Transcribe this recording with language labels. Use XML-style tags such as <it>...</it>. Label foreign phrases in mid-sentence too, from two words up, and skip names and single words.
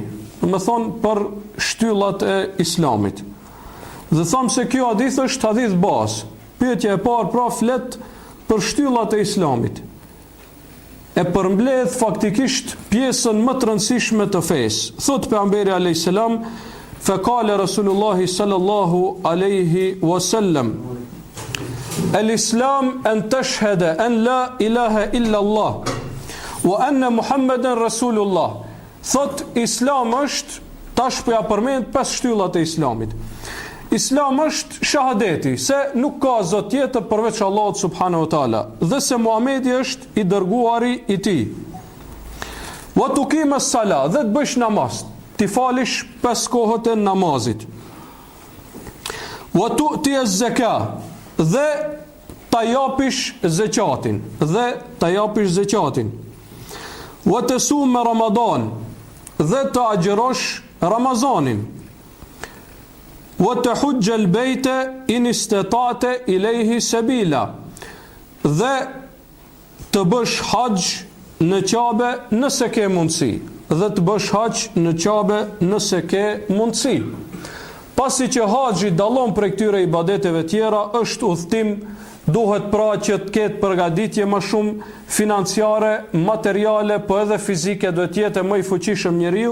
<sq>Më thonë për shtyllat e Islamit. Dhe thamë se kjo hadith është hadith bazë. Pyetja e parë pra flet për shtyllat e Islamit. E përmbledh faktikisht pjesën më të rëndësishme të fesë. Thot pejgamberi</sq> <ar>عليه السلام فقال رسول الله صلى الله عليه وسلم الإسلام أن تشهد أن لا إله إلا الله وأن محمدا رسول الله.</ar> <sq>Thot Islam është, tash po ja përmend 5 shtyllat e Islamit. Islam është shahadeti se nuk ka zot tjetër përveç Allahut</sq> <ar>سبحانه وتعالى</ar> <sq>dhe se Muhamedi është i dërguari i tij.</sq> <ar>وتقيم الصلاة,</ar> <sq>dhe të bësh namaz, ti falish 5 kohët e namazit.</sq> <ar>وتؤتي الزكاة,</ar> <sq>dhe ta japish zakatin,</sq> <ar>وتصوم رمضان,</ar> <sq>dhe të agjërosh Ramazanin.</sq> <ar>وتحج البيت إن استطعت إليه سبيلا,</ar> <sq>dhe të bësh hax në Kabe nëse ke mundësi, Pasi që haxhi dallon prej këtyre ibadeteve tjera, është udhtim, duhet pra që të ketë përgatitje më shumë financiare, materiale, po edhe fizike, duhet të jetë më i fuqishëm njeriu.</sq>